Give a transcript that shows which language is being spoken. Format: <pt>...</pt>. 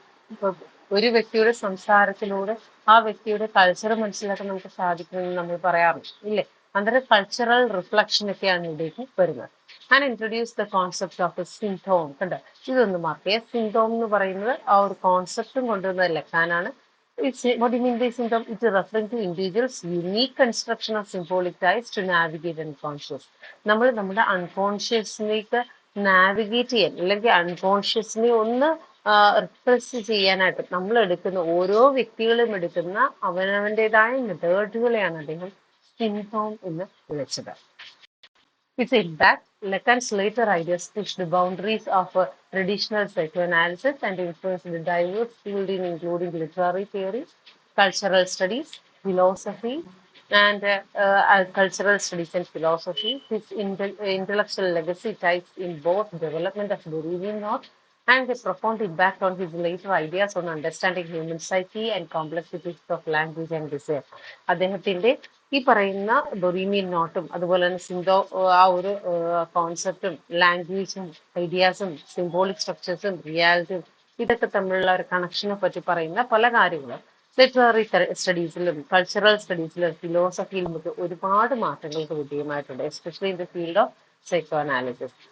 <ml>ഇപ്പൊ ഒരു വ്യക്തിയുടെ സംസാരത്തിലൂടെ ആ വ്യക്തിയുടെ കൾച്ചർ മനസ്സിലാക്കാൻ നമുക്ക് സാധിക്കുമെന്ന് നമ്മൾ പറയാറുണ്ട് ഇല്ലേ? അന്നേരം കൾച്ചറൽ റിഫ്ലക്ഷൻ ഒക്കെയാണ് ഇവിടേക്ക് വരുന്നത്. ഞാൻ</ml> <en>Introduce the concept of a sinthome.</en> <ml>കണ്ടോ, ഇതൊന്ന് മാർക്ക് ചെയ്യാം. സിന്തോം എന്ന് പറയുന്നത് ആ ഒരു കോൺസെപ്റ്റും കൊണ്ടുവന്നത് ലഖാനാണ്.</ml> <en>What do you mean by symptom? It is referring to individuals' unique construction of symbolic ties to navigate unconscious.</en> <ml>നമ്മൾ നമ്മുടെ അൺകോൺഷ്യസിലേക്ക് നാവിഗേറ്റ് ചെയ്യാൻ അല്ലെങ്കിൽ അൺകോൺഷ്യസിനെ ഒന്ന് റിപ്രസ് ചെയ്യാനായിട്ട് നമ്മൾ എടുക്കുന്ന ഓരോ വ്യക്തികളും എടുക്കുന്ന അവനവൻ്റെതായ മെത്തേഡുകളെയാണ് അദ്ദേഹം സിന്തോം എന്ന് വിളിച്ചത്.</ml> <en>Its impact, Lacan's later ideas pushed the boundaries of traditional psychoanalysis and influenced the diverse field including literary theory, cultural studies, philosophy, and cultural studies and philosophy. His intellectual legacy ties in both development of Beryllian thought and a profound impact on his later ideas on understanding human psyche and complexities of language and desire.</en> <ml>അദ്ദേഹത്തിന്റെ ഈ പറയുന്ന ബൊറീനിയൻ നോട്ടും അതുപോലെ തന്നെ സിന്തോ ആ ഒരു കോൺസെപ്റ്റും ലാംഗ്വേജും ഐഡിയാസും symbolic സ്ട്രക്ചേഴ്സും റിയാലിറ്റിയും ഇതൊക്കെ തമ്മിലുള്ള ഒരു കണക്ഷനെ പറ്റി പറയുന്ന പല കാര്യങ്ങളും ലിറ്റററി സ്റ്റഡീസിലും കൾച്ചറൽ സ്റ്റഡീസിലും ഫിലോസഫിയിലും ഒക്കെ ഒരുപാട് മാറ്റങ്ങൾക്ക് വിധേയമായിട്ടുണ്ട്,</ml> <en>Especially in the field of psychoanalysis.</en>